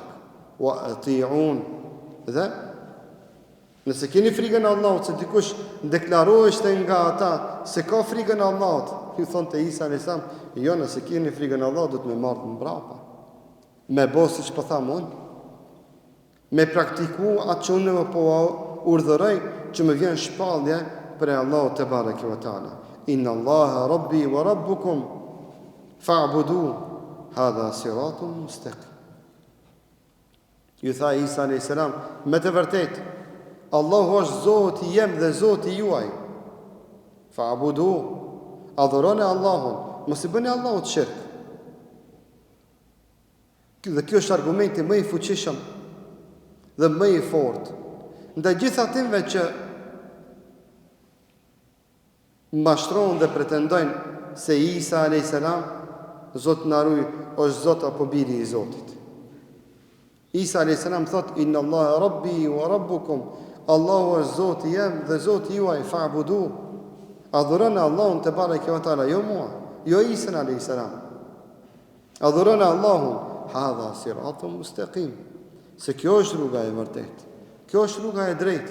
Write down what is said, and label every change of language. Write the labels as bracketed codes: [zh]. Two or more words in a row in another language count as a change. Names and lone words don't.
[ar] وأطيعون, [sq] dhe nëse keni frikën e Allahut, se dikush deklaroheshte nga ata se ka frikën e Allahut, ju thonë te Isa [ar] عليه السلام, [sq] jo, nëse keni frikën e Allahut, do të më marrë mbrapa. Me bo siç po tham unë, me praktiku atë që unë po urdhëroj, që më vjen shpallje për Allahut [ar] تبارك وتعالى. إن الله ربي وربكم فاعبدوه هذا صراط مستقيم. [sq] Ju tha Isa [ar] عليه السلام, [sq] me të vërtetë Allahu është Zoti jem dhe Zoti juaj. Fa'budu, adhuroni Allahun, mos i bëni Allahut shirk. Dhe kjo është argumenti më i fuqishëm dhe më i fortë ndaj gjithë atyve që mashtrojnë dhe pretendojnë se Isa [ar] عليه السلام, [sq] Zot na ruaj, është Zot apo biri i Zotit. Isa [ar] عليه السلام [sq] thot, [ar] إن الله ربي وربكم, [sq] Allahu është Zoti jem dhe Zoti juaj, fa'budu, adhuroni Allahun [ar] تبارك وتعالى, [sq] jo mua, jo Isa [ar] عليه السلام. [sq] Adhuroni Allahun, [ar] هذا صراط مستقيم. [sq] Se kjo është rruga e vërtetë. Kjo është rruga e drejtë.